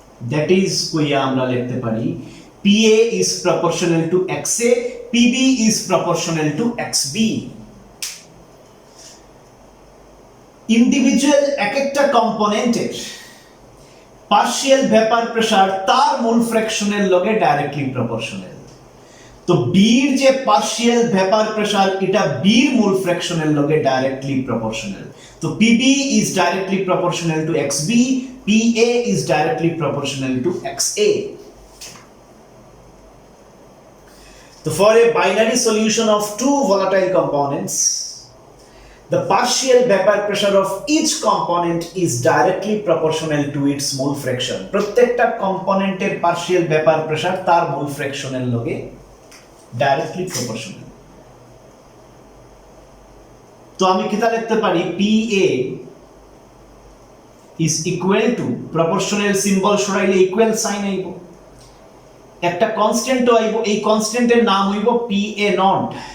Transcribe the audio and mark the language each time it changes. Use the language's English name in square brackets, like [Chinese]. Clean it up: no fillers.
[English] that is [Bangla] কইয়া আমরা লিখতে পারি [English] PA is proportional to XA, PB is proportional to XB। [Bangla] Individual এক একটা কম্পোনেন্টের পার্শিয়াল ভেপার প্রেসার তার মোল ফ্র্যাকশনের লগে ডাইরেক্টলি প্রপোর্শনাল। তো বির যে পার্শিয়াল ভেপার প্রেসার এটা বির মোল ফ্র্যাকশনের লগে ডাইরেক্টলি প্রপোর্শনাল। [English] তো PB is directly proportional to XB, PA is directly proportional to XA। So for a binary solution of two volatile components, the partial vapor pressure of each component is directly proportional to its mole fraction। [Bangla] প্রত্যেকটা কম্পোনেন্টের partial vapor pressure তার মোল ফ্র্যাকশনের লগে directly proportional। তো আমি কিতা লিখতে পারি [English] PA is equal to proportional symbol [Bangla] সরাইলে equal sign আইব, একটা কনস্ট্যান্ট আইব, এই কনস্ট্যান্টের নাম হইব PA নট।